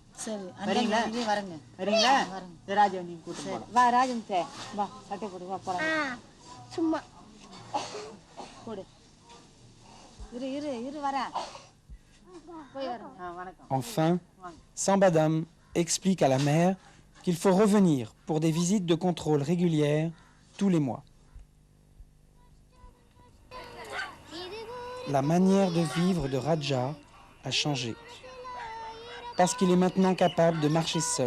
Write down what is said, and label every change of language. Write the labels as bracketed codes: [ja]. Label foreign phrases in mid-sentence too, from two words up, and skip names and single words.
[ta] சரி, வரீங்களா? வரேங்க. வரீங்களா? சரி, ராஜாவை நீங்கள் கூப்பிட்டு வா. ராஜன் வா, சட்டை போடு, வா போகலாம். சும்மா போடு. இரு வரேன். போய் வரேன். வணக்கம். [fr] Enfin, Sambadam explique à la mère qu'il faut revenir pour des visites de contrôle régulières tous les mois. La manière de vivre de Raja a changé, parce qu'il est maintenant capable de marcher seul.